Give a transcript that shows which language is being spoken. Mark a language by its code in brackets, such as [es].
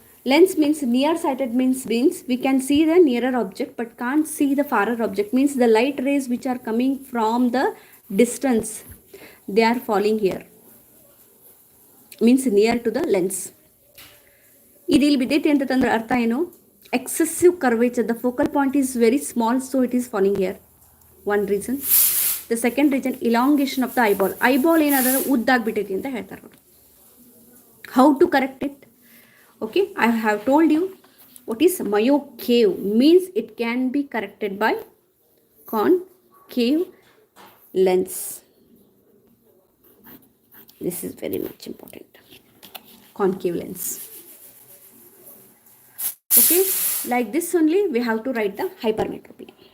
[en] Lens means nearsighted, means we can see the nearer object but can't see the farer object, means the light rays which are coming from the distance, they are falling here, means near to the lens. [kn] idil bidete antandre artha eno? [en] Excessive curvature, the focal point is very small, so it is falling here. One reason. The second reason, elongation of the eyeball [kn] ಏನಾದ್ರೆ ಉದ್ದಾಗ್ಬಿಟ್ಟೈತಿ ಅಂತ ಹೇಳ್ತಾರೆ. [en] How to correct it? Okay, I have told you what is myocave means. It can be corrected by concave lens. This is very much important. Concave lens. Okay, like this only we have to write the hypermetropia.